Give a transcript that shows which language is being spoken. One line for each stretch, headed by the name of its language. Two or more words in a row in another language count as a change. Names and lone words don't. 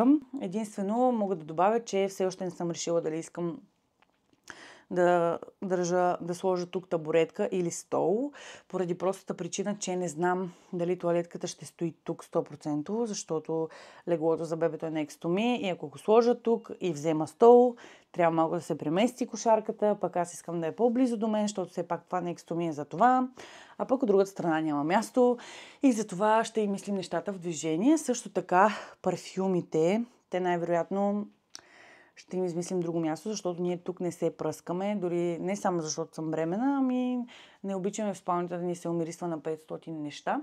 Bulgarian: Единствено мога да добавя, че все още не съм решила дали искам да сложа тук табуретка или стол, поради простата причина, че не знам дали тоалетката ще стои тук 100%, защото леглото за бебето е
English: next to me
Bulgarian: и ако го сложа тук и взема стол, трябва малко да се премести кошарката, пък аз искам да е по-близо до мен, защото все пак това
English: next to me
Bulgarian: е за това, а пък от другата страна няма място и за това ще и мислим нещата в движение. Също така парфюмите, те най-вероятно ще им измислим друго място, защото ние тук не се пръскаме, дори не само защото съм бремена, ами не обичаме в спалнята да ни се умирисва на 500 неща.